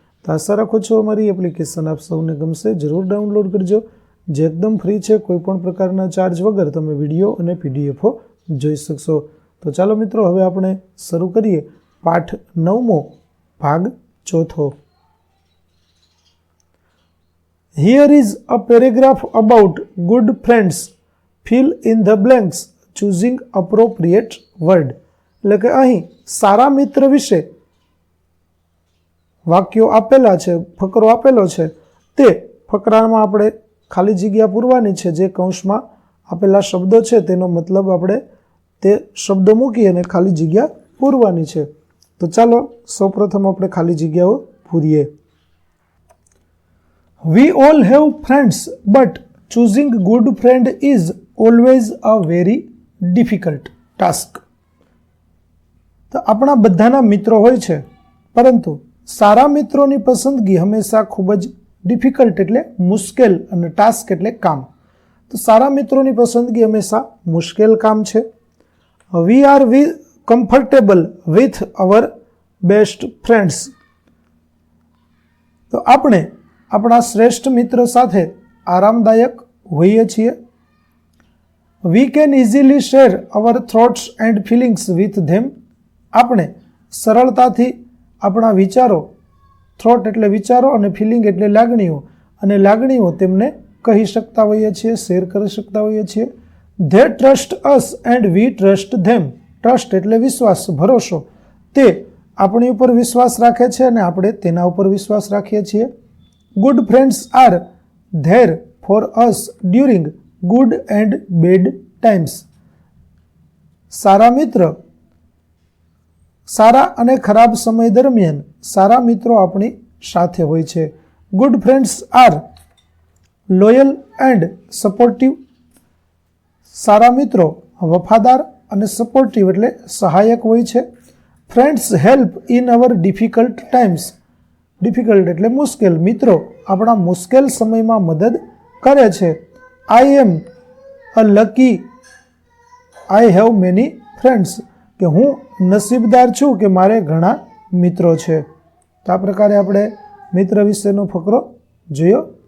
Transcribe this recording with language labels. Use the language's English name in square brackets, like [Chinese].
[Gujarati] તો આશા રાખું છું અમારી એપ્લિકેશન આપ સૌને ગમશે. જરૂર ડાઉનલોડ કરજો, જે એકદમ ફ્રી છે. કોઈપણ પ્રકારના ચાર્જ વગર તમે વિડીયો અને PDF જોઈ શકશો. તો ચાલો મિત્રો, હવે આપણે શરૂ કરીએ પાઠ 9મો ભાગ 4. [English] Here is a paragraph about good friends. Fill in the blanks choosing appropriate word. [Gujarati] એટલે કે અહીં સારા મિત્ર વિશે વાક્યો આપેલા છે, ફકરો આપેલો છે. તે ફકરામાં આપણે ખાલી જગ્યા પૂરવાની છે. જે કૌંસમાં આપેલા શબ્દો છે તેનો મતલબ આપણે તે શબ્દો મૂકી અને ખાલી જગ્યા પૂરવાની છે. તો ચાલો સૌપ્રથમ આપણે ખાલી જગ્યાઓ પૂરીએ. [English] We all have friends, but choosing good friend is always a very difficult task. [Gujarati] તો આપણા બધાના મિત્રો હોય છે, પરંતુ સારા મિત્રોની પસંદગી હંમેશા ખૂબ જ ડિફિકલ્ટ એટલે મુશ્કેલ અને ટાસ્ક એટલે કામ. તો સારા મિત્રોની પસંદગી હંમેશા મુશ્કેલ કામ છે. [English] We are comfortable with our best friends. [Gujarati] તો આપણે આપણા શ્રેષ્ઠ મિત્ર સાથે આરામદાયક હોઈએ છીએ. [English] We can easily share our thoughts and feelings with them. [Gujarati] આપણે સરળતાથી આપણા વિચારો, થોટ એટલે વિચારો અને ફિલિંગ એટલે લાગણીઓ, અને લાગણીઓ તેમને કહી શકતા હોઈએ છીએ, શેર કરી શકતા હોઈએ છીએ. [English] They trust us and we trust them. [Gujarati] Trust એટલે વિશ્વાસ, ભરોસો. તે આપણી ઉપર વિશ્વાસ રાખે છે અને આપણે તેના ઉપર વિશ્વાસ રાખીએ છીએ. [English] Good friends are there for us during good and bad times. [Gujarati] સારા મિત્ર સારા અને ખરાબ સમય દરમિયાન સારા મિત્રો આપણી સાથે હોય છે. [English] Good friends are loyal and supportive. [Gujarati] સારા મિત્રો વફાદાર અને સપોર્ટિવ એટલે સહાયક હોય છે. [English] Friends help in our difficult times. [Gujarati] Difficult એટલે મુશ્કેલ. મિત્રો આપણા મુશ્કેલ સમયમાં મદદ કરે છે. [English] I am a lucky I have many friends. [Gujarati] કે હું નસીબદાર છું કે મારે ઘણા મિત્રો છે. તો આ પ્રકારે આપણે મિત્ર વિશેનો ફકરો જોયો.